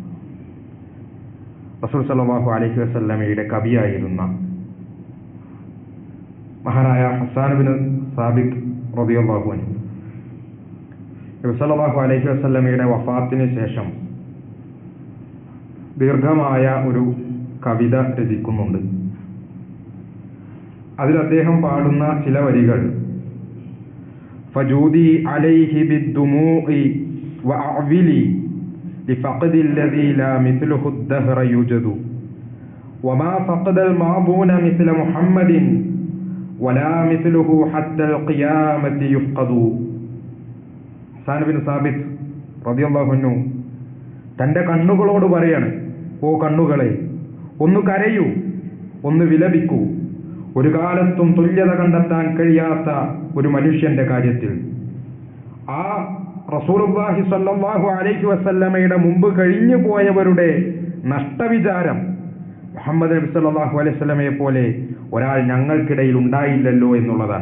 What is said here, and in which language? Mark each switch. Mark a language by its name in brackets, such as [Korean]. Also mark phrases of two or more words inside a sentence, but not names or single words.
[Malayalam] റസൂൽ [Arabic] صلى الله عليه وسلم [Malayalam] കവിയായിരുന്ന മഹാനായ ഹസ്സാൻ ഇബ്നു സാബിത്ത് [Arabic] رضي الله عنه [Malayalam] നബി [Arabic] صلى الله عليه وسلم [Malayalam] വഫാത്തിന് ശേഷം ദീർഘമായ ഒരു കവിത രചിക്കുന്നുണ്ട്. അതിൽ അദ്ദേഹം പാടുന്ന ചില വരികൾ [Arabic] فجودي عليه بالدموع وأعولي لفقد الذي لا مثله الدهر يوجد وما فقد المعبون مثل محمد ولا مثله حتى القيامة يفقد. [Malayalam] ഹസ്സാൻ ബിൻ സാബിത്ത് [Arabic] رضي الله عنه [Malayalam] തന്റെ കണ്ണുകളോട് പറയാണ്, ഓ കണ്ണുകളെ, ഒന്ന് കരയൂ, ഒന്ന് വിലപിക്കൂ. ഒരു കാലത്തും തുല്യത കണ്ടെത്താൻ കഴിയാത്ത ഒരു മനുഷ്യന്റെ കാര്യത്തിൽ ആ [Arabic] رسول الله صلى الله عليه وسلم [Malayalam] മുമ്പ് കഴിഞ്ഞു പോയവരുടെ നഷ്ടവിചാരം മുഹമ്മദ് നബി [Arabic] صلى الله عليه وسلم [Malayalam] പോലെ ഒരാൾ ഞങ്ങൾക്കിടയിൽ ഉണ്ടായില്ലല്ലോ എന്നുള്ളതാണ്.